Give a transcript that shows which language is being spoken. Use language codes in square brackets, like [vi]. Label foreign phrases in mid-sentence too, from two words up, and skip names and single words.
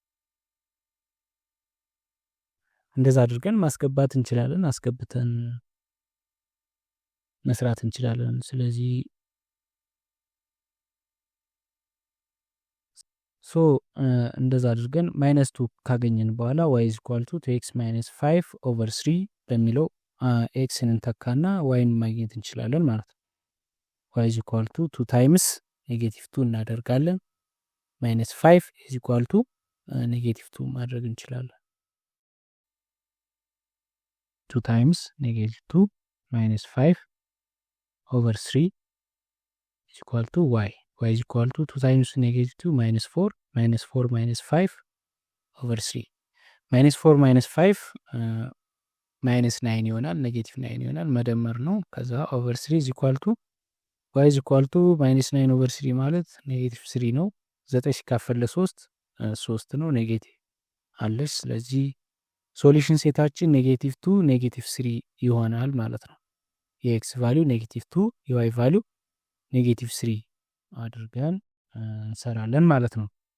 [am] እንደዛ አድርገን ማስገባት እንችላለን። አስገብተን መስራት እንችላለን። ስለዚህ እንደዛ አድርገን -2 ካገኘን በኋላ [en] y is equal to x minus 5 over 3 [am] በሚለው ኤክስን እንተካና ዋይን ማግኘት እንችላለን ማለት ነው። [en] y is equal to 2 times -2 [am] እናደርጋለን -5 [en] is equal to -2 [am] ማድረግ እንችላለን። [en] 2 times -2 minus 5 over 3 is equal to y is equal to 2 times -2 minus 4 minus 4 minus 5 over 3 minus 4 minus 5 minus 9 [am] ይሆናል -9 ይሆናል መደመር ነው። ከዛ [en] over 3 is equal to y is equal to minus 9 over 3 [am] ማለት -3 ነው። 9 ሲካፈል ለ3 3 ነው ኔጌቲቭ አለች። ስለዚህ ሶሉሽን ሴታችን -2 -3 ይሆናል ማለት ነው። የኤክስ ቫልዩ -2 የዋይ ቫልዩ -3 አድርገን እንሰራለን ማለት ነው።